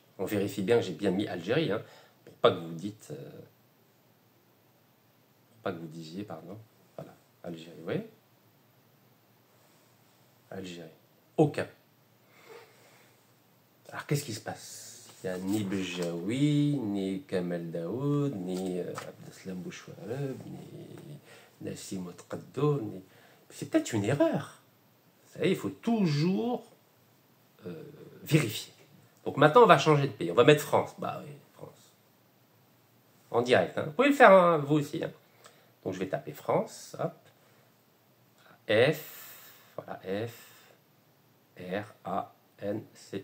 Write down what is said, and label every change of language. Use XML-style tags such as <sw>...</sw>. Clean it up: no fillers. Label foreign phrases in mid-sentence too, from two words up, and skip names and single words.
<fr>On vérifie bien que j'ai bien mis Algérie, hein. Pas que vous disiez, pardon. Voilà, Algérie, vous voyez? Algérie. Aucun. Alors, qu'est-ce qui se passe? Il n'y a ni Bejaoui, ni Kamel Daoud, ni Abdeslam Bouchouareb, ni Nassim Otqaddo, ni... C'est peut-être une erreur. Vous savez, il faut toujours vérifier. Donc, maintenant, on va changer de pays. On va mettre France. Bah oui. En direct. Hein. Vous pouvez le faire hein, vous aussi. Hein. Donc je vais taper France. Hop. Voilà, F-R-A-N-C-E.</fr>